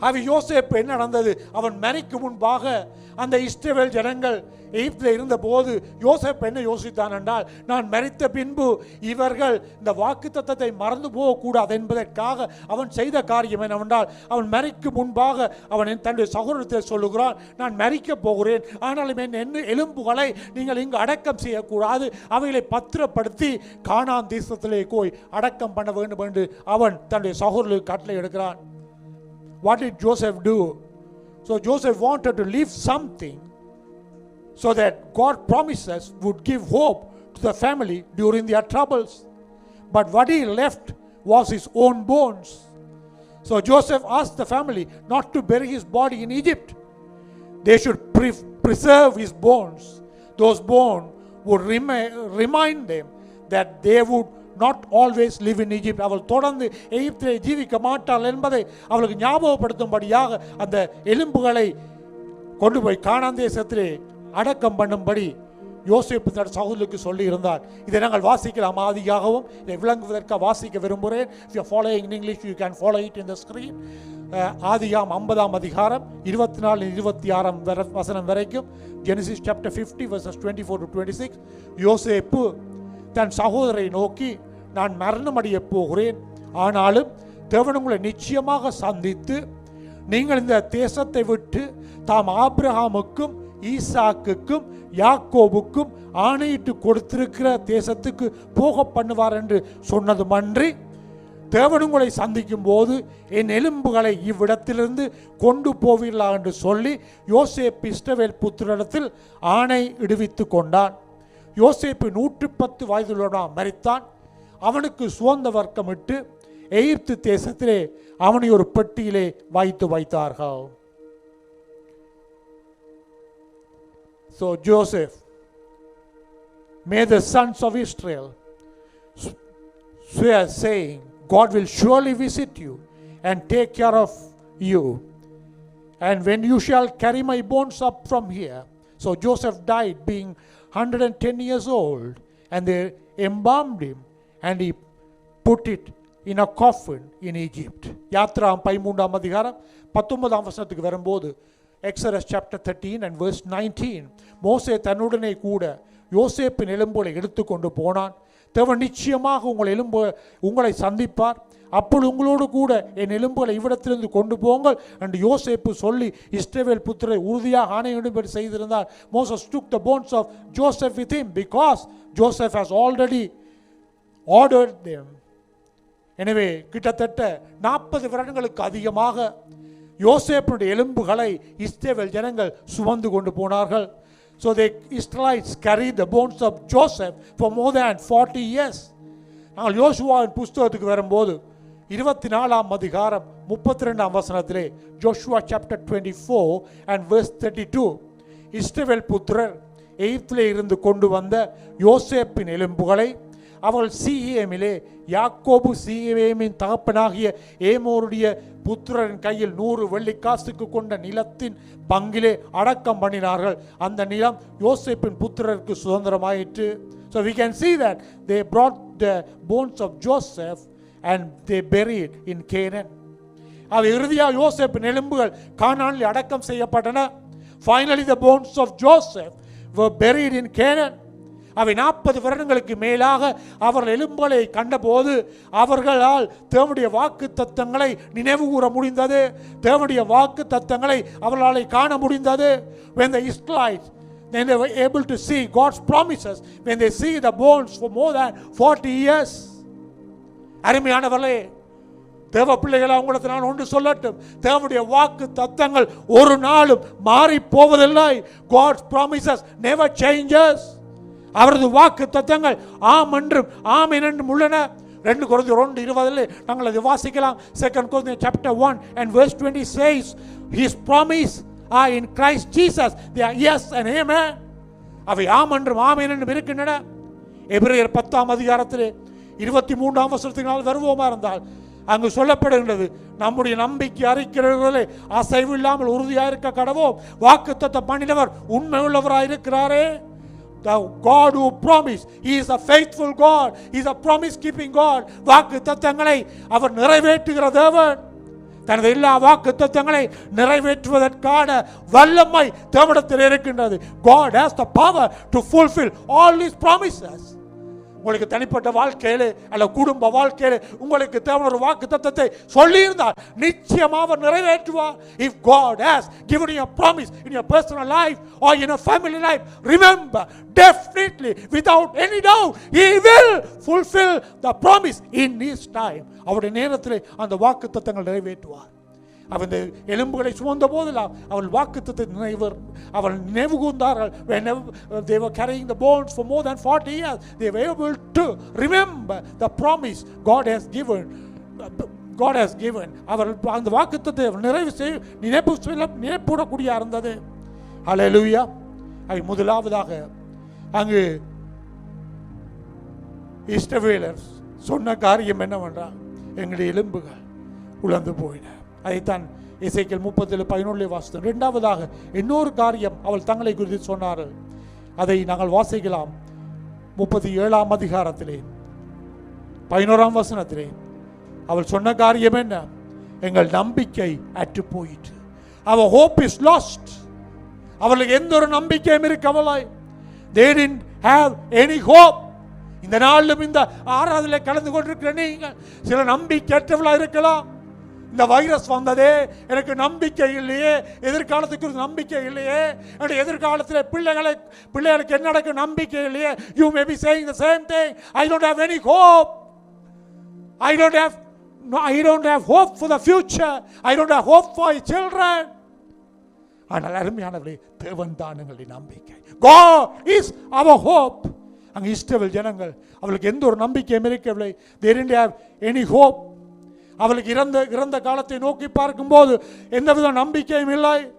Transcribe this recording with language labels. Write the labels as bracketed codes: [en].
[ta] யோசேப்பு என்ன நடந்தது? அவன் மரிக்கு முன்பாக அந்த இஸ்ரவேல் ஜனங்கள் எகிப்தில் இருந்த போது யோசேப்பு என்ன யோசித்தான் என்றால், நான் மரித்த பின்பு இவர்கள் இந்த வாக்குத்தத்தத்தை மறந்து போகக்கூடாது என்பதற்காக அவன் செய்த காரியம் என்னவென்றால், அவன் மரிக்கு முன்பாக அவன் தன்னுடைய சகோதரத்தில் சொல்லுகிறான், நான் மரிக்கப் போகிறேன், ஆனாலும் என் எலும்புகளை நீங்கள் இங்கு அடக்கம் செய்யக்கூடாது, அவைகளை பத்திரப்படுத்தி கானான் தேசத்திலே போய் அடக்கம் பண்ண வேண்டும் என்று அவன் தன்னுடைய சகோதரர்களுக்கு கட்டளை எடுக்கிறான். [en] What did Joseph do? So Joseph wanted to leave something so that God promises would give hope to the family during their troubles. But what he left was his own bones. So Joseph asked the family not to bury his body in Egypt. They should preserve his bones. Those bones would remind them that they would not always live in Egypt. [ta] அவள் தொடர்ந்து எகிப்திலே ஜீவிக்க மாட்டாள் என்பதை அவளுக்கு ஞாபகப்படுத்தும்படியாக அந்த எலும்புகளை கொண்டு போய் கானான் தேசத்திலே அடக்கம் பண்ணும்படி யோசேப்பு தன் சகோதரருக்கு சொல்லி இருந்தார். இதை நாங்கள் வாசிக்கலாம். ஆதியாகவும் இதை விளங்குவதற்காக வாசிக்க விரும்புகிறேன். [en] If you are following in English, you can follow it in the screen. [ta] ஆதியாம் 50ஆம் அதிகாரம் 24-26 வசனம் வரைக்கும், [en] Genesis chapter 50 verses 24 to 26. [ta] யோசேப்பு தன் சகோதரை நோக்கி, நான் மரணமடைய போகிறேன், ஆனாலும் தேவன் உங்களை நிச்சயமாக சந்தித்து நீங்கள் இந்த தேசத்தை விட்டு தாம் ஆபிரகாமுக்கும் ஈசாக்குக்கும் யாக்கோபுக்கும் ஆணையிட்டு கொடுத்திருக்கிற தேசத்துக்கு போக பண்ணுவார் என்று சொன்னதுமன்றி, தேவன் உங்களை சந்திக்கும் போது என் எலும்புகளை இவ்விடத்திலிருந்து கொண்டு போவீர்களா என்று சொல்லி யோசேப்பு இஸ்ரவேல் புத்திரரிடத்தில் ஆணை இடுவித்து கொண்டான். யோசேப்பு 110 வயதுள்ளவனாக மரித்தான். அவனுக்கு சுகந்த வர்க்கமிட்டு எகிப்து தேசத்திலே அவனை ஒரு பெட்டியிலே வைத்தார்கள். [en] So Joseph made the sons of Israel swear, saying, God will surely visit you and take care of you, and when you shall carry my bones up from here. So Joseph died being 110 years old, and they embalmed him, and he put it in a coffin in Egypt. [ta] Yatra 13ஆம் அதிகாரம் 19ஆம் வசனத்துக்கு வரும்போது, [en] Exodus chapter 13 and verse 19, [ta] மோசே தன்னுடனே கூட யோசேப்பின் எலும்புகளை எடுத்துக்கொண்டு போனான். தேவன் நிச்சயமாக உங்களை சந்திப்பார், அப்பொழுது உங்களோடு கூட என் எலும்புகளை இவ்விடத்திலிருந்து கொண்டு போங்கள் என்று யோசேப்பு சொல்லி இஸ்ரவேல் புத்திரரை உறுதியாக ஆணையிடும்படி செய்திருந்தார். [en] Moses took the bones of Joseph with him because Joseph has already ordered them. [ta] எனவே கிட்டத்தட்ட 40 வருடங்களுக்கு அதிகமாக யோசேப்புடைய எலும்புகளை இஸ்ரவேல் ஜனங்கள் சுமந்து கொண்டு போனார்கள். [en] So the Israelites carried the bones of Joseph for more than 40 years. [ta] நாங்கள் யோசுவாவின் புஸ்தகத்துக்கு வரும்போது 24ஆம் அதிகாரம் 32ஆம் வசனத்திலே, [en] Joshua chapter 24 and verse 32, [ta] இஸ்ரவேல் புத்திரர் எகிப்திலே இருந்து கொண்டு வந்த யோசேப்பின் எலும்புகளை அவள் சீகேமிலே யாக்கோபு சீகேமின் தகப்பனாகிய ஏமோருடைய புத்திரரின் கையில் 100 வெள்ளிக்காசுக்கு கொண்ட நிலத்தின் பங்கிலே அடக்கம் பண்ணினார்கள். அந்த நிலம் யோசேப்பின் புத்திரருக்கு சுதந்திரமாயிற்று. [en] So we can see that they brought the bones of Joseph and they buried in Canaan. [ta] அவை இறுதியாக யோசேப்பின் எலும்புகள் கானானில் அடக்கம் செய்யப்பட்டன. [en] Finally the bones of Joseph were buried in Canaan. [ta] அவை 40 வருடங்களுக்கு மேலாக அவர்கள் எலும்புகளை கண்டபோது அவர்களால் தேவனுடைய வாக்கு தத்தங்களை நினைவு கூற முடிந்தது. தேவனுடைய வாக்கு தத்தங்களை அவர்களால் காண முடிந்தது. [en] When the Israelites, then they were able to see God's promises when they see the bones for more than 40 years. [ta] அருமையானவர்களே, தேவ பிள்ளைகளை உங்களுக்கு நான் ஒன்று சொல்லட்டும், தேவனுடைய வாக்கு தத்தங்கள் ஒரு நாளும் மாறி போவதில்லை. [en] God's promises never changes. [ta] அவரது வாக்கு தத்தங்கள் ஆம் என்றும் ஆமென் என்றும் உள்ளன. 2 கொரிந்தியர் 2:20 நாங்கள் அதை வாசிக்கலாம். [en] 2 Corinthians chapter 1 and verse 20 says, His promise are in Christ Jesus. They are yes and amen. [ta] அவை ஆம் என்றும் ஆமென் என்றும் இருக்கின்றன. எபிரேயர் 10ஆம் அதிகாரத்திலே 23ஆம் வசனத்தினால் வருவோமா இருந்தால் அங்கு சொல்லப்படுகின்றது, நம்முடைய நம்பிக்கை அறிக்கிறவர்களே அசைவு இல்லாமல் உறுதியாக இருக்க கடவோம். வாக்குத்தத்தம் பண்ணினவர் உண்மை உள்ளவராக இருக்கிறாரே. [en] The God who promised, He is a faithful God. He is a promise keeping God. [ta] வாக்கு தத்தங்களை அவர் நிறைவேற்றுகிற தேவன். தனது எல்லா வாக்கு தத்தங்களை நிறைவேற்றுவதற்கான வல்லமை தேவனிடத்தில் இருக்கின்றது. [en] God has the power to fulfill all His promises. [ta] உங்களுக்கு தனிப்பட்ட வாழ்க்கையிலே அல்ல குடும்ப வாழ்க்கையிலே உங்களுக்கு தேவன் ஒரு வாக்கு தத்தத்தை சொல்லியிருந்தால் நிச்சயமாக நிறைவேற்றுவார். [en] If God has given you a promise in your personal life or in a family life, remember, definitely, without any doubt, He will fulfill the promise in His time. [ta] அவருடைய நேரத்திலே அந்த வாக்கு தத்தங்கள் நிறைவேற்றுவார். அவன் எலும்புகளை சுமந்த போதெல்லாம் அவள் வாக்குத்தத்தை அவள் நினைவு கூர்ந்தார்கள். [en] They were carrying the bones for more than 40 years. They were able to remember the promise God has given. [ta] அவர்கள் அந்த வாக்குத்தத்தை நிறைவு செய்ய நினைப்புடக்கூடிய இருந்தது. ஹல்லேலூயா. அவை முதலாவதாக அங்கு இஸ்ரவேலர் சொன்ன காரியம் என்னவென்றால், எங்களுடைய எலும்புகள் உலர்ந்து போயின. அதைத்தான் எசேக்கியேல் 30:11 வாசித்தோம். இரண்டாவதாக இன்னொரு காரியம் அவள் தங்களை குறித்து சொன்னார்கள். அதை நாங்கள் வாசிக்கலாம். 37ஆம் அதிகாரத்திலே 11ஆம் வசனத்திலே அவள் சொன்ன காரியம் என்ன? எங்கள் நம்பிக்கை அற்று போயிற்று. [en] Our hope is lost. [ta] அவர்களுக்கு எந்த ஒரு நம்பிக்கையும் இருக்கவில்லை. [en] They didn't have any hope. [ta] இந்த நாளிலும் இந்த ஆராதனை கலந்து கொண்டிருக்கிற நீங்கள் சில நம்பிக்கையற்றவர்களாக இருக்கலாம். இந்த வைரஸ் வந்ததே, எனக்கு நம்பிக்கை இல்லையே, எதிர்காலத்துக்கு நம்பிக்கை இல்லையே, என்னுடைய எதிர்காலத்தில் பிள்ளைகளுக்கு என்ன நடக்கும் நம்பிக்கை இல்லையே. [en] You may be saying the same thing. I don't have any hope. I don't have hope for the future. I don't have hope for my children. [ta] ஆனால் அருமையானவர்களே, தேவன் தான் எங்களுடைய நம்பிக்கை. [en] God is our hope. [ta] அங்கே இஸ்ரவேல் ஜனங்கள் அவளுக்கு எந்த ஒரு நம்பிக்கையும் இருக்கவில்லை. [en] They didn't have any hope. [ta] அவளுக்கு இறந்த காலத்தை நோக்கி பார்க்கும்போது எந்தவித நம்பிக்கையும் இல்லை.